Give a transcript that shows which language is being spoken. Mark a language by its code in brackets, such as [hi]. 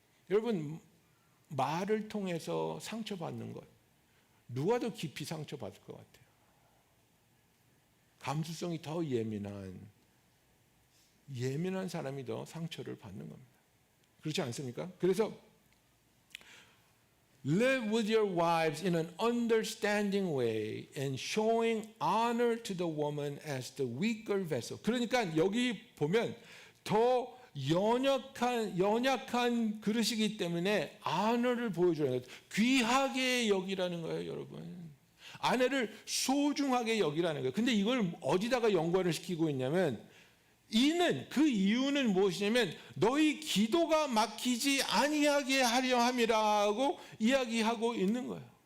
[ko] 여러분, 말을 통해서 상처받는 것 누가 더 깊이 상처받을 것 같아요? 감수성이 더 예민한 사람이 더 상처를 받는 겁니다. 그렇지 않습니까? [en] 그래서 live with your wives in an understanding way and showing honor to the woman as the weaker vessel. [ko] 그러니까 여기 보면 더 연약한 그릇이기 때문에 아내를 보여주라는 거예요. 귀하게 여기라는 거예요, 여러분. 아내를 소중하게 여기라는 거예요. 근데 이걸 어디다가 연관을 시키고 있냐면 그 이유는 무엇이냐면 너희 기도가 막히지 아니하게 하려 함이라고 이야기하고 있는 거예요.